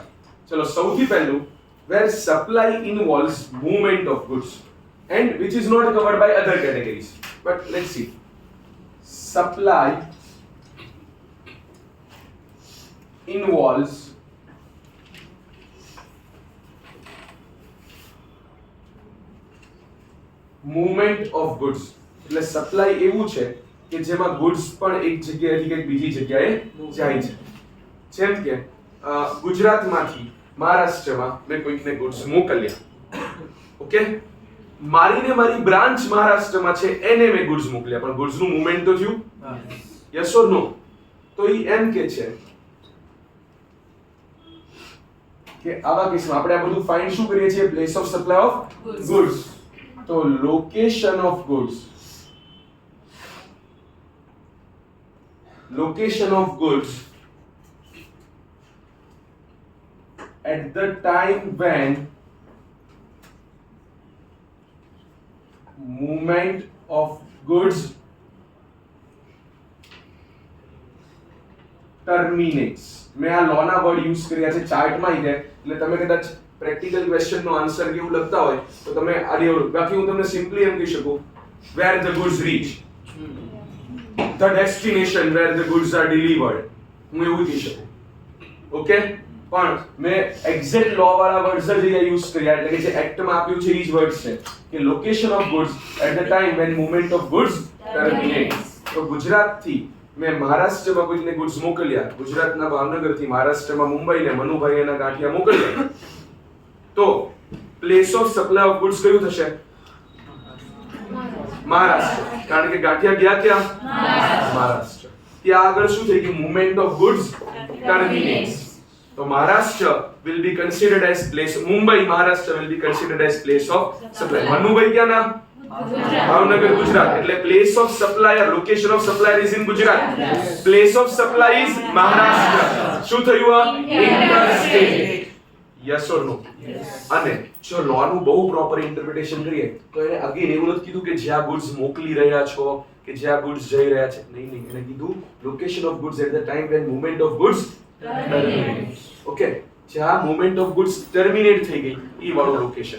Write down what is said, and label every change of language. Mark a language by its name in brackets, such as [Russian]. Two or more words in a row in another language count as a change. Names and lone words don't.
[Gujarati] ચલો, સૌથી પહેલું [English] where supply involves movement of goods and which is not covered by other categories, but let's see. Supply involves movement of goods. [Gujarati] એટલે સપ્લાય એવું છે કે જેમાં ગુડ્સ પણ એક જગ્યાએથી કંઈક બીજી જગ્યાએ જાય છે. જેમ કે ગુજરાતમાંથી મહારાષ્ટ્રમાં મેં કોઈકને ગુડ્સ મોકલ્યા. ઓકે, મારી બ્રાન્ચ મહારાષ્ટ્રમાં છે એને મેં ગુડ્સ મોકલ્યા, પણ ગુડ્સ નું મૂવમેન્ટ તો થયું? [English] yes or no? [Gujarati] તો ઈ એમ કે છે કે આવા કેસમાં આપણે આ બધું ફાઇન્ડ શું કરીએ છીએ? [English] place of supply of goods. તો location of goods, location of goods at the time when movement of goods terminates. [Gujarati] મેં આ લોના વર્ડ યુઝ કર્યા છે ચાર્ટમાં છે એટલે તમે કદાચ [English] practical question [Gujarati] નો આન્સર કેવું લખતા હોય તો તમે આ દેવ. બાકી હું તમને સિમ્પલી એમ કહી શકું [English] where the goods reach, the destination where the goods are delivered. [Gujarati] હું એવું કહી શકું. ઓકે, પણ મેં [English] exact law [Gujarati] વાળા વર્ડ્સ જ અહીંયા યુઝ કર્યા એટલે કે જે એક્ટ માં આપ્યું છે એ જ વર્ડ્સ છે કે [English] location of goods at the time when movement of goods terminates. [Gujarati] તો ગુજરાતથી મેં મહારાષ્ટ્રમાં કોઈને ગુડ્સ મોકલ્યા, ગુજરાતના ભાવનગરથી મહારાષ્ટ્રમાં મુંબઈને મનુભાઈ એના ગાંઠિયા મોકલ્યા, તો [English] place of supply of goods [Gujarati] કયું થશે? મહારાષ્ટ્ર, કારણ કે ગાંઠિયા ગયા ક્યાં? મહારાષ્ટ્ર. ત્યાં આગળ શું થઈ ગયું? [English] movement of goods terminates. તો મહારાષ્ટ્ર will be considered as place, Mumbai Maharashtra will be considered as place of supply. [Gujarati] મનુભાઈ ક્યાં ના? ભાવનગર ગુજરાત. [English] એટલે place of supplier, location of supplier is in Gujarat. Place of supply is Maharashtra. [Gujarati] શું થયું આ? [English] Interstate. Yes or no? [Gujarati] અને જો લો નું બહુ [English] proper interpretation [Gujarati] કરીએ તો એને અગેન એવું નથી કીધું કે જ્યાં ગુડ્સ મોકલી રહ્યા છો કે જ્યાં ગુડ્સ જઈ રહ્યા છે. નહીં, એને કીધું [English] location of goods at the time when movement of goods terminate. [Gujarati] ઓકે, જ્યાં [English] movement of goods terminate [Gujarati] થઈ ગઈ ઈ વાળું લોકેશન.